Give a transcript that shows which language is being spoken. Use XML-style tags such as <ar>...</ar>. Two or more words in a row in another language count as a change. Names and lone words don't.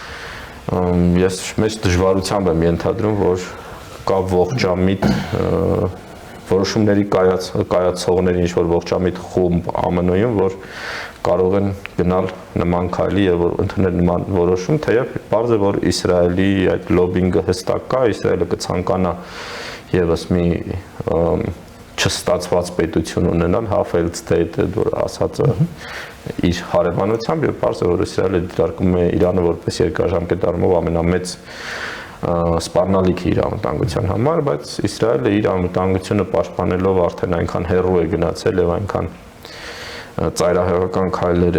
<hy>ես մեծ դժվարությամբ եմ ենթադրում, որ կա ողջամիտ որոշումների կայացողների ինչ-որ ողջամիտ խումբ ԱՄՆ-ում, որ կարող են գնալ նման քայլի եւ ընդունել նման որոշում, թեև պարզ է, որ Իսրայելի այդ լոբինգը հստակ կա, Իսրայելը կցանկանա եւս մի չստացված պետություն ունենալ,</hy> <en>half-failed state,</en> <hy>որ ասածը իր հարևանությամբ եւ պարզ է, որ Իսրայելը դիտարկում է Իրանը որպես երկարաժամկետ առումով ամենամեծ սպառնալիքը իր անվտանգության համար, բայց Իսրայելը իր անվտանգությունը պաշտպանելով արդեն այնքան հեռու է գնացել եւ այնքան ծայրահեղական քայլեր</hy>